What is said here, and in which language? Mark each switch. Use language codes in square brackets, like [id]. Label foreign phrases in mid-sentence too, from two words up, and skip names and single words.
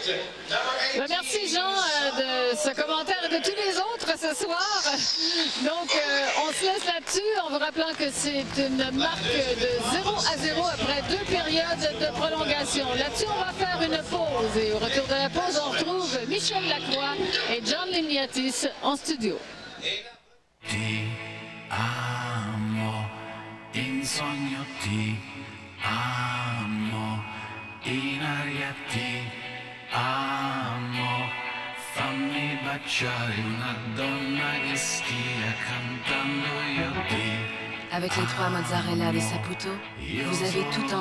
[fr] Merci Jean de ce commentaire et de tous les autres ce soir. Donc on se laisse là-dessus en vous rappelant que c'est une marque de 0-0 après 2 périodes de prolongation. Là-dessus on va faire une pause et au retour de la pause on retrouve Michel Lacroix et John Lignatis en studio. [it] Ti amo, in sogno ti amo, in aria ti amo, fammi baciare una donna che stia cantando io ti. [fr] Avec les 3 mozzarella de Saputo, vous avez tout en